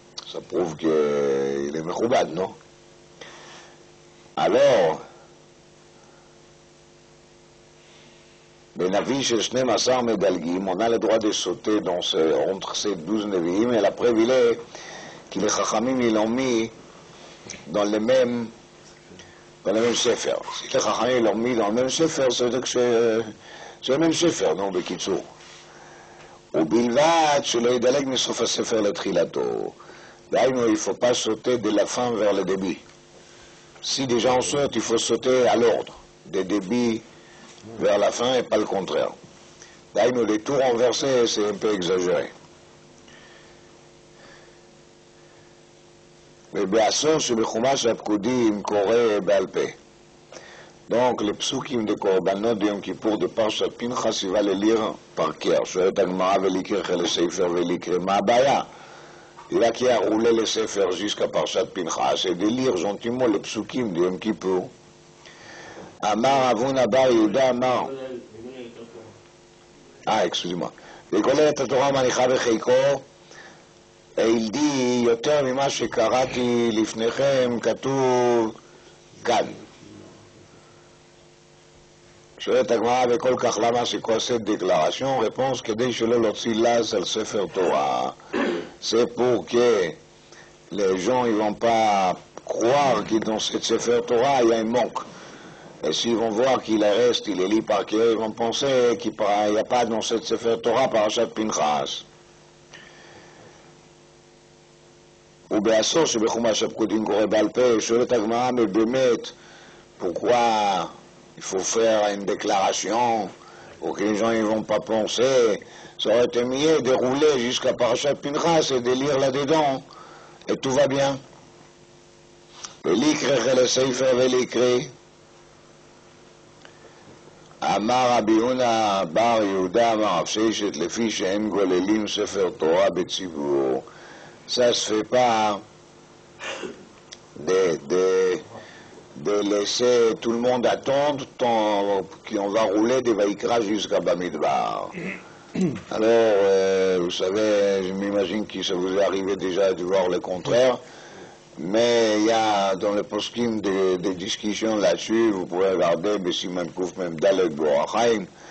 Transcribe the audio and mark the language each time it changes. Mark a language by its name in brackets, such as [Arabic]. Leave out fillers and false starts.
[French] Ça prouve qu'il est mechoubad, non? Alors, Benavi chez 12 medalgim, on a le droit de sauter entre ces 12 neviim, et la preuve il est que les chachamim ils l'ont mis dans le même sefer. Si les chachamim l'ont mis dans le même sefer, ça veut dire que c'est le même sefer, non, בקיצור. [Hebrew] ובלבד שלא ידלג מסוף הספר לתחילתו. [French] דהיינו, il ne faut pas sauter de la fin vers le début. Si déjà on saute, il faut sauter à l'ordre, des débuts vers la fin et pas le contraire. דהיינו, les tours renversés, c'est un peu exagéré. [Hebrew] ובעשור שבחומש הפקודים קורא בעל פה. [French] Donc, les psukim de Korbanot de Yom Kippour de Parshat Pinchas, il va les lire par cœur. [Hebrew] שואלת הגמרא ולקרוא le sefer ולקרוא, מה הבעיה? [French] Il a qui a roulé le sefer jusqu'à Parshat Pinchas et de lire gentiment les psukim de Yom Kippour. [Hebrew] Amar Avuna bar Yehuda Amar. [French] excusez-moi. [Hebrew] וכולל את התורה מניחה בחיקו, [French] Et il dit, [Hebrew] יותר ממה שקראתי לפניכם כתוב כאן. שואלת הגמרא וכל כך למה [French] c'est quoi cette déclaration? [Hebrew] Réponse, כדי שלא להוציא לעז על ספר תורה. [French] C'est pour que les gens ne vont pas croire que dans cette Sefer Torah il y a un manque. Et s'ils vont voir qu'il reste, il est lit par cœur, ils vont penser qu'il n'y a pas dans cette Sefer Torah Parashat Pinchas. [Hebrew] ובעשור שבחומש הפקודים קורא בעל פה, שואלת הגמרא, [French] mais באמת, pourquoi il faut faire une déclaration pour que les gens ne vont pas penser? Ça aurait été mieux de rouler jusqu'à Parashat Pinchas et de lire là-dedans, et tout va bien. [Hebrew] ולקרא לספר ולקרא. אמר רבי יונה בר יהודה אמר רב ששת לפי שאין גוללים ספר תורה בציבור. [French] Ça se fait pas de laisser tout le monde attendre tant qu'on va rouler des Vaïkra jusqu'à Bamidbar. Alors, vous savez, je m'imagine que ça vous est arrivé déjà de voir le contraire, mais il y a dans le poskim des discussions là-dessus, vous pouvez regarder Bessiman Kouf même Dalet Borachaim.